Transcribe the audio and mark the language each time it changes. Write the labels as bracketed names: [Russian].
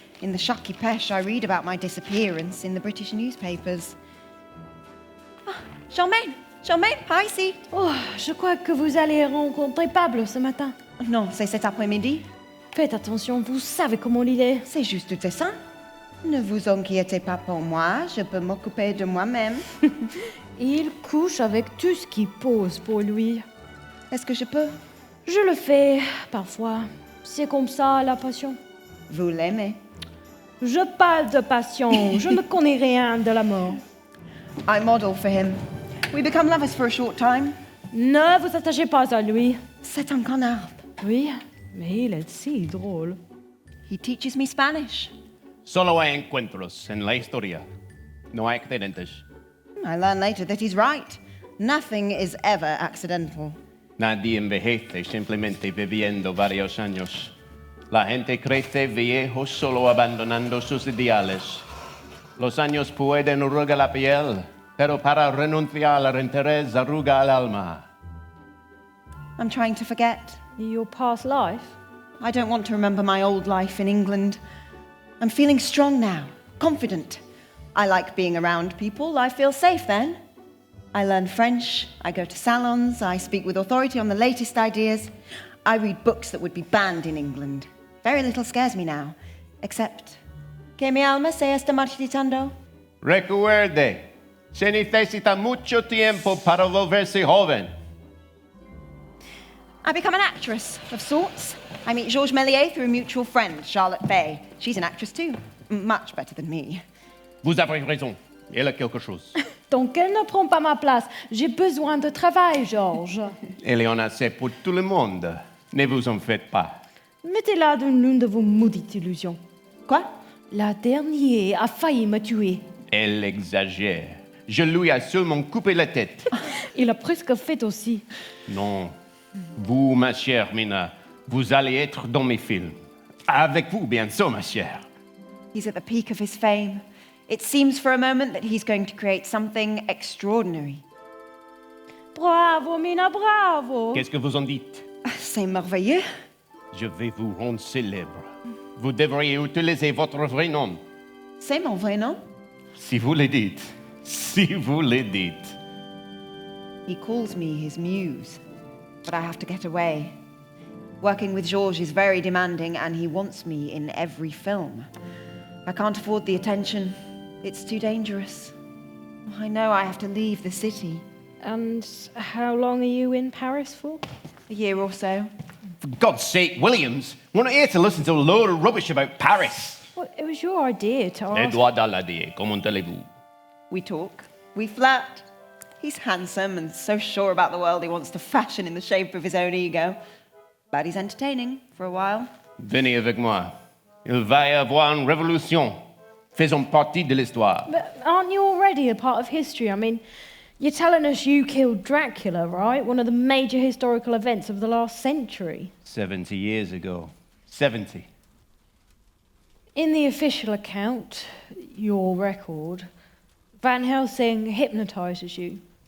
[English] In the Shaki Pesh, I read about my disappearance in the British newspapers. [French] Charmaine, hi, ici. Oh, je crois que vous allez rencontrer Pablo ce matin. Non, c'est cet après-midi. Faites attention, vous savez comment il est. C'est juste ça. Ne vous inquiétez pas pour moi, je peux m'occuper de moi-même. Il couche avec tout ce qui pose pour lui. Est-ce que je peux? Je le fais, parfois. C'est comme ça, la passion. Vous l'aimez? Je parle de passion, je ne connais rien de la mort. [English] I model for him. We become lovers for a short time. [French] Ne vous attachez pas à lui. C'est un connard. Oui, mais il est si drôle. [English] He teaches me Spanish. [Spanish] Solo hay encuentros en la historia. No hay accidentes. [English] I learn later that he's right. Nothing is ever accidental. [Spanish] Nadie envejece simplemente viviendo varios años. La gente crece viejo solo abandonando sus ideales. Los años pueden arrugar la piel, pero para renunciar al interés arruga el alma. [English] I'm trying to forget. Your past life? I don't want to remember my old life in England. I'm feeling strong now, confident. I like being around people. I feel safe then. I learn French, I go to salons, I speak with authority on the latest ideas. I read books that would be banned in England. Very little scares me now, except... [Spanish] ¿Que mi alma se está marchitando? Recuerde, se necesita mucho tiempo para volverse joven. [English] I become an actress, of sorts. I meet Georges Méliès through a mutual friend, Charlotte Fay. She's an actress too. Much better than me. [French] Vous avez raison. Elle a quelque chose. Donc elle ne prend pas ma place. J'ai besoin de travail, Georges. Elle en a assez pour tout le monde. Ne vous en faites pas. Mettez-la dans l'une de vos maudites illusions. Quoi? La dernière a failli me tuer. Elle exagère. Je lui ai seulement coupé la tête. Il a presque fait aussi. Non. Vous, ma chère Mina, vous allez être dans mes films. Avec vous, bien sûr, ma chère. [English] He's at the peak of his fame. It seems for a moment that he's going to create something extraordinary. [French] Bravo, Mina, bravo. Qu'est-ce que vous en dites? C'est merveilleux. Je vais vous rendre célèbre. Vous devriez utiliser votre vrai nom. C'est mon vrai nom. Si vous le dites. Si vous le dites. [English] He calls me his muse, but I have to get away. Working with Georges is very demanding, and he wants me in every film. I can't afford the attention. It's too dangerous. I know I have to leave the city. And how long are you in Paris for? A year or so. For God's sake, Williams, we're not here to listen to a load of rubbish about Paris. Well, it was your idea to ask. [French] Edouard Daladier, comment allez-vous? [English] We talk. We flirt. He's handsome and so sure about the world he wants to fashion in the shape of his own ego. But he's entertaining for a while. [French] Venez avec moi. Il va y avoir une révolution. Faisons partie de l'histoire. [English] But aren't you already a part of history? I mean, you're telling us you killed Dracula, right? One of the major historical events of the last century. 70 years ago. 70. In the official account, your record, Van Helsing hypnotizes you.